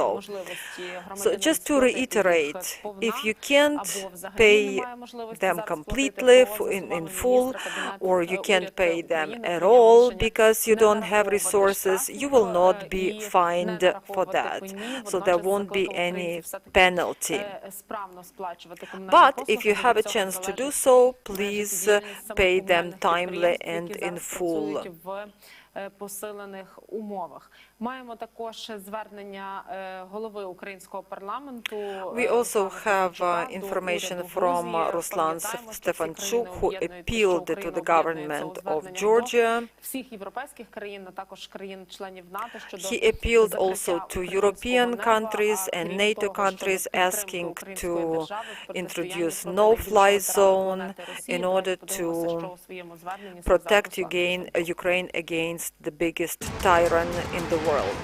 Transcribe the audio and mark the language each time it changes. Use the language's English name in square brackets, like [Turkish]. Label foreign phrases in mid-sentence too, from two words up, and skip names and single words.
[English] So just to reiterate, if you can't pay them completely in full, or you can't pay them at all because you don't have resources, you will not be fined for that, so there won't be any penalty. But if you have a chance to do so, please pay them timely and in full. [Ukrainian] Посилених умовах. Маємо також звернення голови українського парламенту. [English] We also have information from Ruslan Stefanchuk, who appealed to the government of Georgia. [Ukrainian] Всіх європейських країн, а також країн-членів НАТО щодо [English] He appealed also to European countries and NATO countries, asking to introduce no-fly zone in order to protect Ukraine against the biggest tyrant in the world.